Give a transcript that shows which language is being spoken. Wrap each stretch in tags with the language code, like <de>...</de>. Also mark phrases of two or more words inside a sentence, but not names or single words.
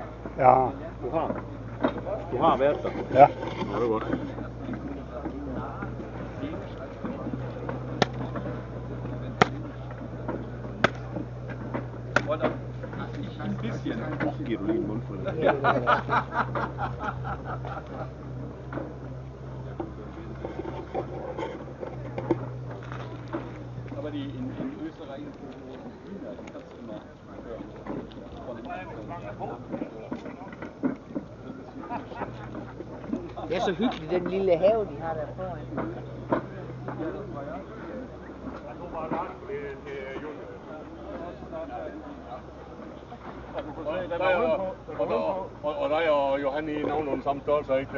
<da>Ja. Du har været der. Ja. Ja, det er godt. Giver du lige en mundfuld? Ja.</da> <de>Aber in Österreich kannst du immer von den</de> <da>Det er så hyggeligt, den lille have, de har der foran. Og dig og Johan i nogenlunde samme størrelse, ikke?</da>